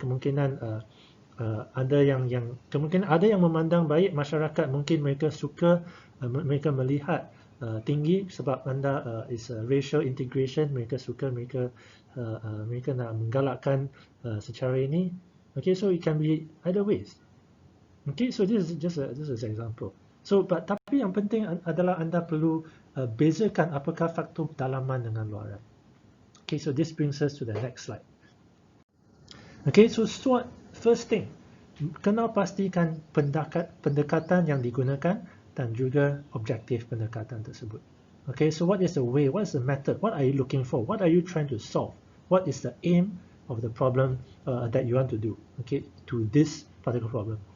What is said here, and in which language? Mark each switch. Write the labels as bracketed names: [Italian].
[Malay] Kemungkinan ada yang kemungkinan ada yang memandang baik masyarakat, mungkin mereka suka, mereka melihat tinggi sebab anda [English] is racial integration, [Malay] mereka suka, mereka nak menggalakkan secara ini. [English] Okay, so it can be either ways. Okay, so this is just an example. [Malay] So, tapi yang penting adalah anda perlu bezakan apakah faktor dalaman dengan luaran. [English] Okay, so this brings us to the next slide. Okay, so SWOT, first thing, [Malay] kena pastikan pendekatan yang digunakan dan juga objektif pendekatan tersebut. [English] Okay, so what is the way, what is the method, what are you looking for, what are you trying to solve, what is the aim of the problem that you want to do, okay, to this particular problem.